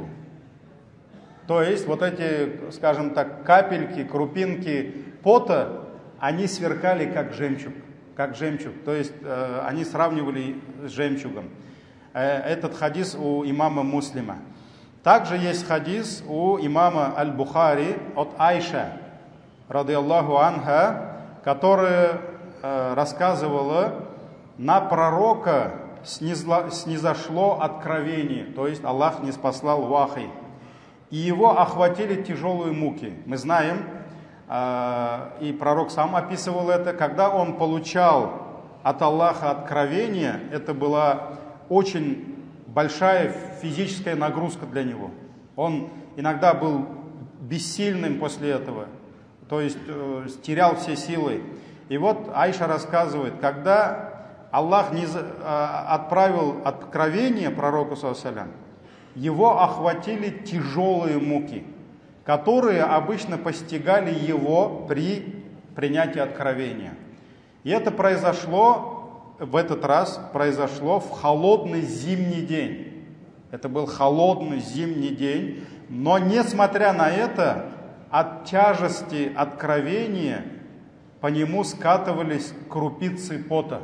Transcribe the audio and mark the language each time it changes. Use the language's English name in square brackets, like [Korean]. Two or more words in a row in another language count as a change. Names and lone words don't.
[Russian] То есть вот эти, скажем так, капельки, крупинки пота, они сверкали как жемчуг. То есть они сравнивали с жемчугом. Этот хадис у имама Муслима. Также есть хадис у имама Аль-Бухари от Айша, [Arabic] رضي الله عنها, [Russian] которая рассказывала, на пророка снизошло откровение, то есть Аллах ниспослал вахи, и его охватили тяжелые муки. Мы знаем, и пророк сам описывал это, когда он получал от Аллаха откровение, это была очень большая физическая нагрузка для него. Он иногда был бессильным после этого, то есть терял все силы. И вот Айша рассказывает, когда Аллах отправил откровение пророку [Arabic] صلى الله عليه وسلم, [Russian] его охватили тяжелые муки, которые обычно постигали его при принятии откровения. И это произошло, в этот раз произошло в холодный зимний день. Это был холодный зимний день, но несмотря на это, от тяжести откровения по нему скатывались крупицы пота.